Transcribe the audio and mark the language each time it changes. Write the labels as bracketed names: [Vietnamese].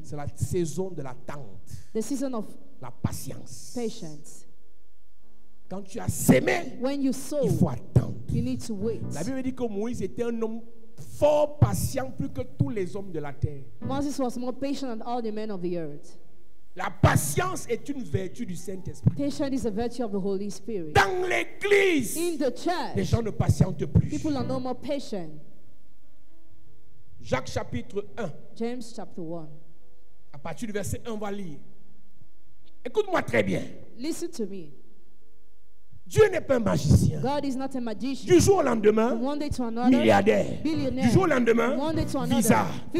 [French] c'est la saison de l'attente, [English] the season of [French] la patience. [English] patience. [French] Quand tu as sémé, [English] When you sow, [French] il faut attendre. [English] you need to wait. [French] La Bible dit que Moïse était un homme fort patient plus que tous les hommes de la terre. [English] Moses was more patient than all the men of the earth. [French] La patience est une vertu du Saint-Esprit. [English] Patience is a virtue of the Holy Spirit. [French] Dans l'église, [English] In the [French] les [English] church, [French] gens ne patientent plus. [English] people are no more patient. [French] Jacques chapitre 1, [English] James chapter 1. [French] à partir du verset 1, on va lire. Écoute-moi très bien. [English] Listen to me. [French] Dieu n'est pas un magicien. [English] God is not a magician. [French] Du jour au lendemain, [English] From one day to another, [French] milliardaire. [English] billionaire. [French] Du jour au lendemain, [English] From one day to another, [French] visa. Du